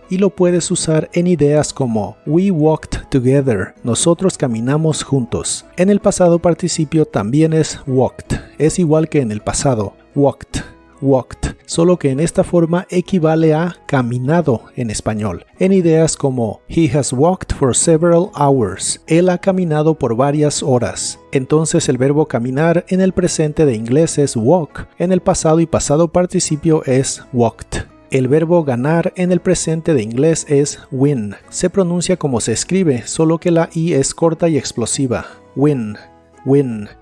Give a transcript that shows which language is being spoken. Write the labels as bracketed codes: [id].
[es] Y lo puedes usar en ideas como [en] We walked together. [es] Nosotros caminamos juntos. En el pasado participio también es walked. Es igual que en el pasado. Walked. Walked. Solo que en esta forma equivale a caminado en español. En ideas como [en] He has walked for several hours. [es] Él ha caminado por varias horas. Entonces el verbo caminar en el presente de inglés es walk. En el pasado y pasado participio es walked. El verbo ganar en el presente de inglés es win. Se pronuncia como se escribe, solo que la I es corta y explosiva. Win. Win.